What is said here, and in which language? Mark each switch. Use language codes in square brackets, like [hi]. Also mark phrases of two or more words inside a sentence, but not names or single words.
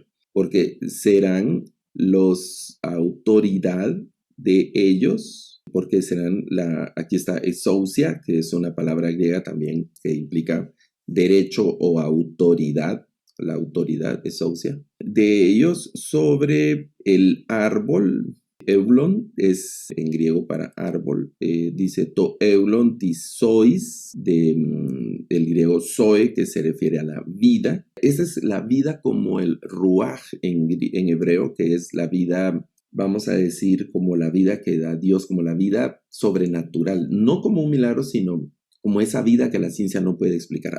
[es] Porque serán los autoridad de ellos, porque serán aquí está exousia, que es una palabra griega también que implica derecho o autoridad, la autoridad exousia, de ellos sobre el árbol. Eulon es en griego para árbol, dice [el] τὸ ξύλον τῆς ζωῆς, [es] del griego zoe, que se refiere a la vida. Esa es la vida como el ruaj en hebreo, que es la vida, vamos a decir, como la vida que da Dios, como la vida sobrenatural, no como un milagro, sino como esa vida que la ciencia no puede explicar.